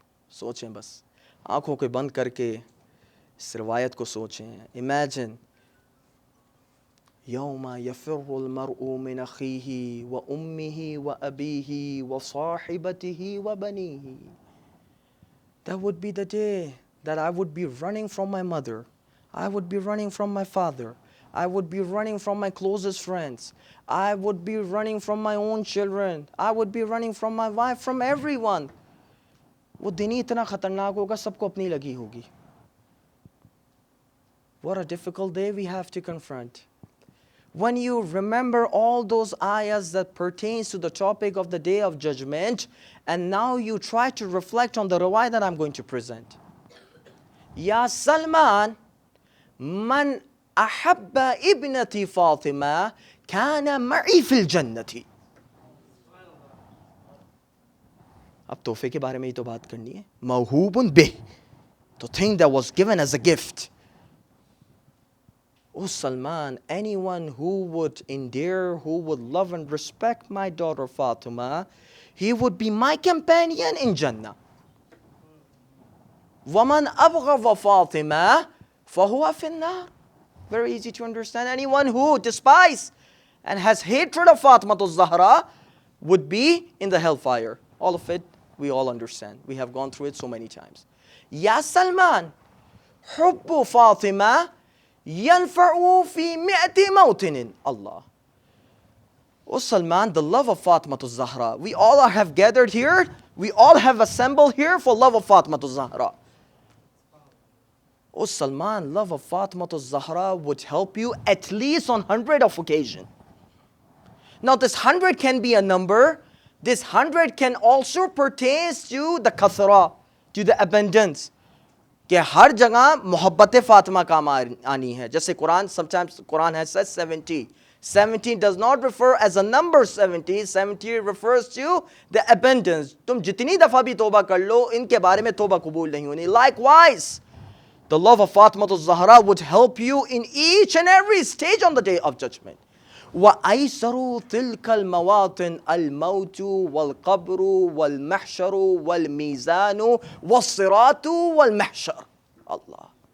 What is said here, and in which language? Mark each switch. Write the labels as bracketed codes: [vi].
[hi] सोचें बस, आँखों को बंद करके इस रिवायत को सोचें. [en] Imagine. [ar] يوم يفر المرء من أخيه وأمه وأبيه وصاحبته وبنيه. [en] That would be the day that I would be running from my mother. I would be running from my father. I would be running from my closest friends. I would be running from my own children. I would be running from my wife, from everyone. [hi] वो दिन ही इतना खतरनाक होगा, सबको अपनी लगी होगी. [en] What a difficult day we have to confront. When you remember all those ayahs that pertains to the topic of the day of judgment, and now you try to reflect on the riwayah that I'm going to present. [ar] Ya Salman, man ahabba ibnati Fatima kana ma'i fil jannati. [hi] अब तोहफे के बारे में ही तो बात करनी है. [ar] मौहूबुन बिह, [en] the thing that was given as a gift. Oh Salman, anyone who would endear, who would love and respect my daughter Fatima, he would be my companion in Jannah. [ar] وَمَنْ أَبْغَضَ فَاطِمَةَ فَهُوَ فِي النَّارِ. [en] Very easy to understand. Anyone who despises and has hatred of Fatima al-Zahra would be in the hellfire. All of it, we all understand. We have gone through it so many times. [ar] Ya Salman, حُبُّ فَاطِمَةَ يَنْفَعُ فِي مِئَةِ مَوْطِنٍ. [en] Allah. Oh Salman, the love of Fatima al-Zahra. We all have gathered here. We all have assembled here for love of Fatima al-Zahra. Oh Salman, love of Fatima al-Zahra would help you at least on 100 of occasion. Now this 100 can be a number. This 100 can also pertain to the kathra, to the abundance. [hi] कि हर जगह मोहब्बत फातिमा काम आनी है. [en] जैसे Quran, sometimes Quran has said 70. 70 does not refer as a number 70. 70 refers to the abundance. [hi] तुम जितनी दफा भी तौबा कर लो, इनके बारे में तौबा कबूल नहीं होनी. [en] Likewise, the love of Fatima al-Zahra would help you in each and every stage on the day of judgment. [ar] وَأَيْسَرُ تِلْكَ الْمَوَاطِنِ الْمَوْتُ وَالْقَبْرُ وَالْمَحْشَرُ وَالْمِيزَانُ وَالصِّرَاطُ وَالْمَحْشَرُ. Allah.